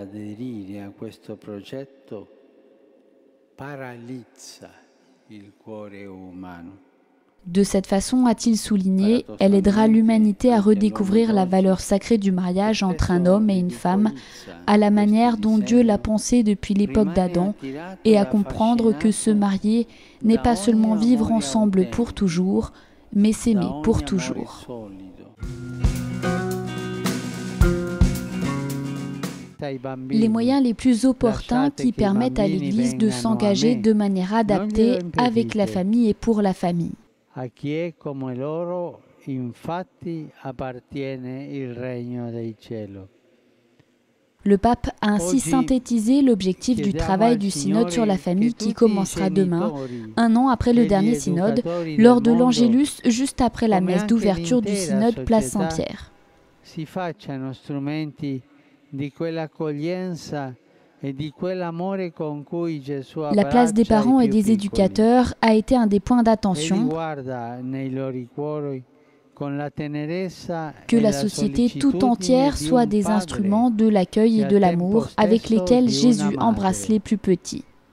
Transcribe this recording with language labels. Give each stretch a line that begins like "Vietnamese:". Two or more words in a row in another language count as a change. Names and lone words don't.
French: De cette façon, a-t-il souligné, elle aidera l'humanité à redécouvrir la valeur sacrée du mariage entre un homme et une femme, à la manière dont Dieu l'a pensé depuis l'époque d'Adam, et à comprendre que se marier n'est pas seulement vivre ensemble pour toujours, mais s'aimer pour toujours. Les moyens les plus opportuns qui permettent à l'Église de s'engager de manière adaptée avec la famille et pour la famille.
Italian: A chi è come loro, infatti, appartiene il regno dei cieli.
French: Le pape a ainsi synthétisé l'objectif du travail du synode sur la famille qui commencera demain, un an après le dernier synode, lors de l'Angélus, juste après la messe d'ouverture du synode place Saint-Pierre.
Italian: Si facciano strumenti di quell'accoglienza
French: La place des parents et des éducateurs a été un des points d'attention que la société tout entière soit des instruments de l'accueil et de l'amour avec lesquels Jésus embrasse les plus petits.